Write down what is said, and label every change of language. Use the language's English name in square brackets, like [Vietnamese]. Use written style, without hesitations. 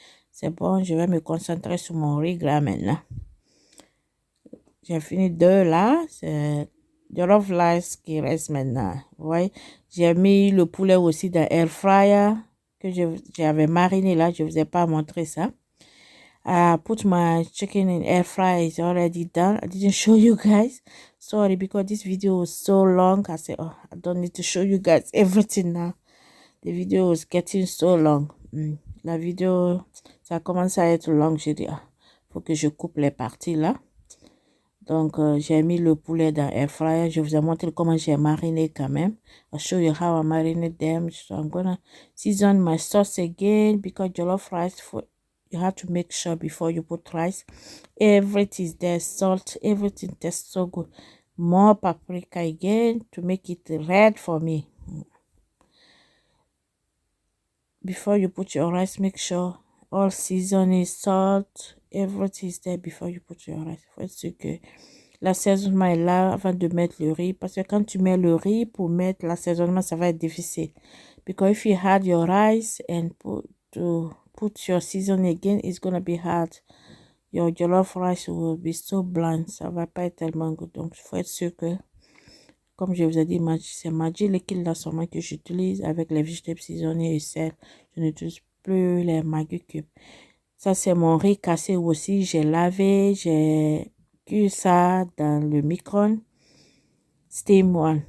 [French] C'est bon, je vais me concentrer sur mon riz là maintenant. J'ai fini 2 là. C'est jollof rice qui reste maintenant. Vous voyez, j'ai mis le poulet aussi dans air fryer que j'avais mariné là. Je ne vous ai pas montré ça. [English] I put my chicken in air fryer. It's already done. I didn't show you guys. Sorry, because this video was so long. I said, oh, I don't need to show you guys everything now. The video was getting so long. [French] La vidéo, ça commence à être long. J'ai dit, faut que je coupe les parties là. Donc, j'ai mis le poulet dans air fryer. Je vous ai montré comment j'ai mariné quand même. [English] I'll show you how I marinate them. So I'm gonna season my sauce again because jollof rice you have to make sure before you put rice everything is there, salt, everything tastes so good. More paprika again to make it red for me. Before you put your rice, make sure all seasoning, salt, everything is there before you put your rice. [French] Faut être sûr que l'assaisonnement est là avant de mettre le riz, parce que quand tu mets le riz pour mettre l'assaisonnement, ça va être difficile. [English] Because if you add your rice and put your seasoning again, it's gonna be hard. Your jollof rice will be so bland. [French] Ça va pas être tellement good. Donc, il faut être sûr que, comme je vous ai dit, c'est Maggi liquide là seulement que j'utilise avec les vegetables seasonés et sel. Je n'utilise plus les Maggi cubes. Ça, c'est mon riz cassé aussi. J'ai lavé, j'ai cuit ça dans le micro-ondes. [English] Steam one.